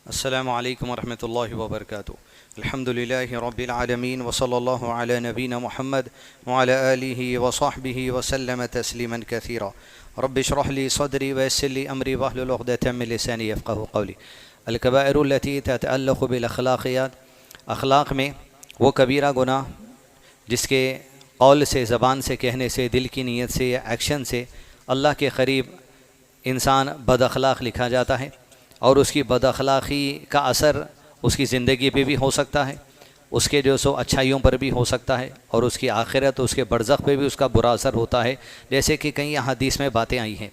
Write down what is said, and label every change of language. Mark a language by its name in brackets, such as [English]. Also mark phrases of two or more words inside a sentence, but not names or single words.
[Arabic] السلام عليكم ورحمة الله وبركاته۔ الحمد لله رب العالمين وصلى الله على نبينا محمد وعلى آله وصحبه وسلم تسليما كثيرا. رب اشرح لي صدري ويسر لي أمري واحلل عقدة من لساني يفقهوا قولي. الكبائر التي تتعلق بالأخلاقيات, [Hindi] अख़लाक़ में वो कबीरा गुनाह जिसके कौल से, ज़बान से, कहने से, दिल की नीयत से या एक्शन से अल्लाह के क़रीब इंसान बद अख़लाक़ लिखा जाता है और उसकी बद अख़लाक़ी का असर उसकी ज़िंदगी पे भी हो सकता है, उसके जो सो अच्छाइयों पर भी हो सकता है और उसकी आखिरत, उसके बरज़ख़ पे भी उसका बुरा असर होता है, जैसे कि कई हदीस में बातें आई हैं।